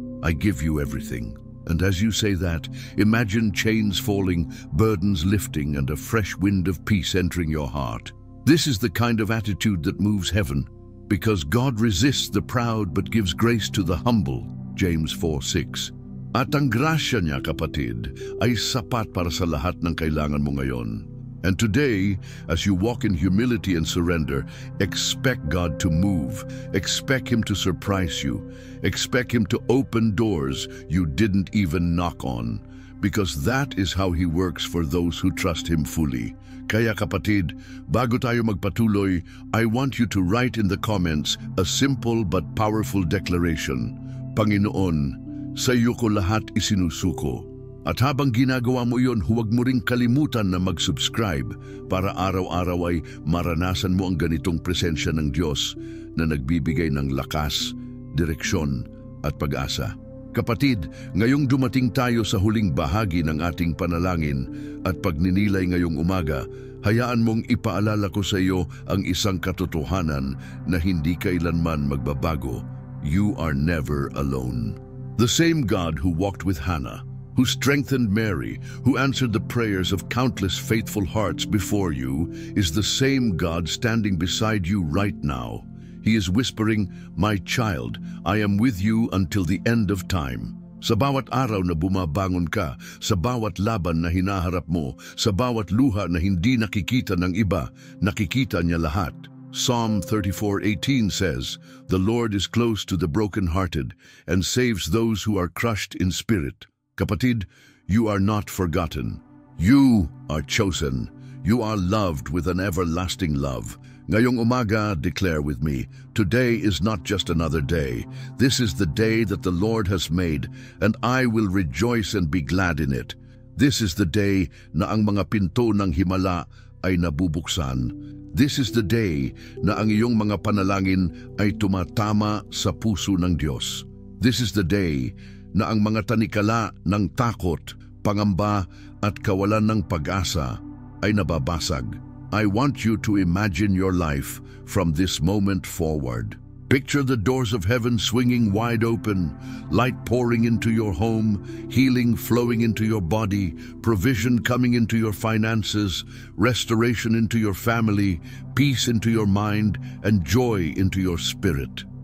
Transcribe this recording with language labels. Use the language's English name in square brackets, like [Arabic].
[English] I give you everything." And as you say that, imagine chains falling, burdens lifting, and a fresh wind of peace entering your heart. This is the kind of attitude that moves heaven, because God resists the proud but gives grace to the humble, James 4:6. [Filipino] At ang grasya niya, kapatid, ay sapat para sa lahat ng kailangan mo ngayon. [English] And today, as you walk in humility and surrender, expect God to move. Expect Him to surprise you. Expect Him to open doors you didn't even knock on. Because that is how He works for those who trust Him fully. [Filipino] Kaya kapatid, bago tayo magpatuloy, [English] I want you to write in the comments a simple but powerful declaration. [Filipino] Panginoon, sa iyo ko lahat isinusuko. At habang ginagawa mo yon, huwag mo ring kalimutan na mag-subscribe para araw-araw ay maranasan mo ang ganitong presensya ng Diyos na nagbibigay ng lakas, direksyon at pag-asa. Kapatid, ngayong dumating tayo sa huling bahagi ng ating panalangin at pagninilay ngayong umaga, hayaan mong ipaalala ko sa iyo ang isang katotohanan na hindi kailanman magbabago. [English] You are never alone. The same God who walked with Hannah, who strengthened Mary, who answered the prayers of countless faithful hearts before you, is the same God standing beside you right now. He is whispering, "My child, I am with you until the end of time." [Filipino] Sa bawat araw na bumabangon ka, sa bawat laban na hinaharap mo, sa bawat luha na hindi nakikita ng iba, nakikita niya lahat. [English] Psalm 34:18 says, "The Lord is close to the brokenhearted and saves those who are crushed in spirit." Kapatid, you are not forgotten. You are chosen. You are loved with an everlasting love. [Filipino] Ngayong umaga, [English] declare with me, today is not just another day. This is the day that the Lord has made, and I will rejoice and be glad in it. This is the day [Filipino] na ang mga pinto ng himala ay nabubuksan. [English] This is the day [Filipino] na ang iyong mga panalangin ay tumatama sa puso ng Diyos. This is the day na ang mga tanikala ng takot, pangamba at kawalan ng pag-asa ay nababasag. [English] I want you to imagine your life from this moment forward. Picture the doors of heaven swinging wide open, light pouring into your home, healing flowing into your body, provision coming into your finances, restoration into your family, peace into your mind, and joy into your spirit.